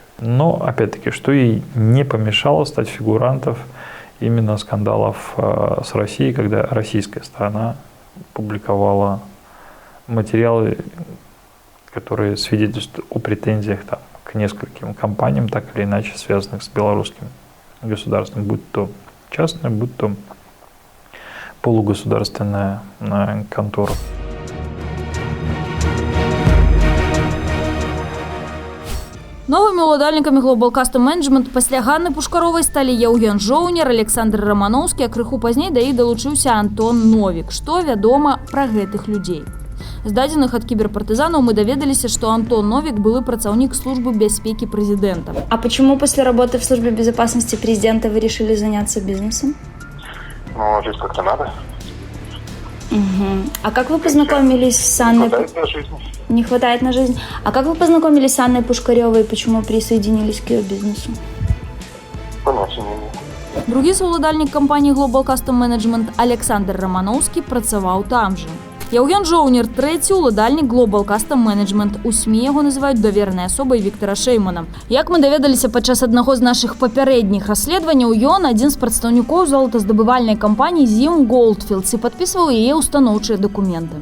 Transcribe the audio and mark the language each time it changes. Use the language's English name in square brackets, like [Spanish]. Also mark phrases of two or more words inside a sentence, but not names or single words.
[Russian] Но, опять-таки, что ей не помешало стать фигурантом именно скандалов с Россией, когда российская сторона публиковала материалы, которые свидетельствуют о претензиях там, к нескольким компаниям, так или иначе связанных с белорусским государством, будь то частная, будь то полугосударственная контора. [Belarusian] Новыми уладальнікамі Global Custom Management пасля Ганны Пушкаровай сталі Яўген Жоўнер, Александр Рамановскі, а крыху пазней да іх далучыўся Антон Новік. Што вядома пра гэтых людзей? З дадзеных ад кіберпартызанаў мы даведаліся, што Антон Новік былы працаўнік службы бяспекі президента. [Russian] А почему после работы в службе безопасности президента вы решили заняться бизнесом? Ну, жить как-то надо. Угу. А как вы познакомились с Анной? Не хватает на жизнь. А как вы познакомились с Анной Пушкаревой и почему присоединились к ее бизнесу? Понятия не имею. [Belarusian] Другі саўладальнік кампаніі Global Custom Management Александр Рамановскі працаваў там жа. Яўген Жоўнер, трэці ўладальнік Global Custom Management. У СМІ яго называюць даверанай асобай Віктара Шэймана. Як мы даведаліся падчас аднаго з нашых папярэдніх расследаванняў, ён адзін з прадстаўнікоў золатаздабывальнай кампаніі Zim Goldfields і падпісваў яе ўстаноўчыя дакументы.